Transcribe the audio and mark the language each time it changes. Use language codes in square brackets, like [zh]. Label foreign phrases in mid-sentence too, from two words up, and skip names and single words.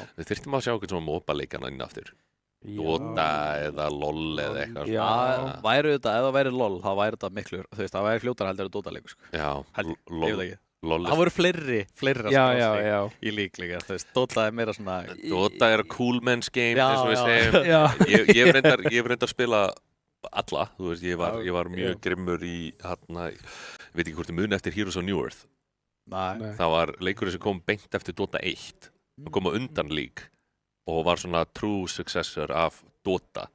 [is] Við þyrftum að sjá eitthvað svona MOBA-leikana inn aftur. Dota eða LOL eða eitthvað. Já, væri þetta, ef það væri LOL, þá væri þetta miklu, þú veist, það væri fljótara heldur en Dota-leikur, sko. Já, LOL. Það voru fleiri að spá í líklega, þú veist, Dota er meira svona... Dota er [en] cool man's game, [is] eins og við segjum. Ég hef reyndar að spila alla, þú veist, ég var mjög grimmur í, ég veit ekki hvort þið muni eftir Heroes of New Earth. Nei. Það var leikurinn sem kom beint eftir Dota 1, og kom á undan League, og var svona [en] true successor [is] af Dota.